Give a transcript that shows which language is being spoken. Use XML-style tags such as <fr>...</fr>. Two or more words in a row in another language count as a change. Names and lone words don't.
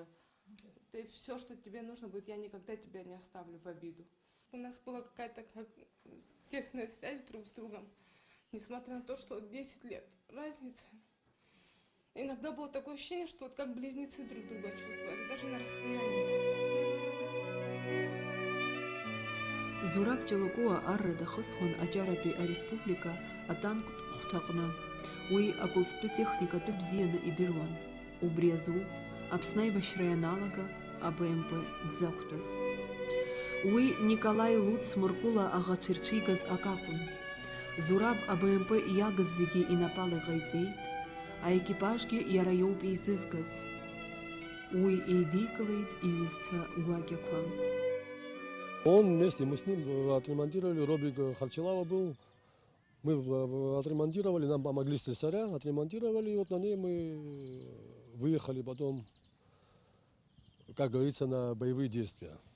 <ru>Ты все, что тебе нужно будет, я никогда тебя не оставлю в обиду. У нас была какая-то тесная связь друг с другом, несмотря на то, что 10 лет разницы. Иногда было такое ощущение, что вот как близнецы друг друга чувствовали, даже на расстоянии.</ru> <ab>Зураб Ҷолокуа арра дахысуан аҷаратәи ареспублика атанктә хәҭаҟны. Уи аколстәы техникатәы бзианы идыруан. Убри азоуп Аԥсны аибашьра ианалага АБМП дзақәтәаз. Уи Николаи Луц Мыркәыла аӷацәа ирцәигаз акакәын. Зураб АБМП иагыз зегьы инапала иҟаиҵеит, аекипажгьы иара иоуп еизызгаз. Уи еидикылеит иҩызцәа гәакьақәа.</ab> <ru>Он вместе, мы с ним отремонтировали, Робик Харчелава был, мы отремонтировали, нам помогли слесаря, отремонтировали, и вот на ней мы выехали потом, как говорится, на боевые действия.</ru>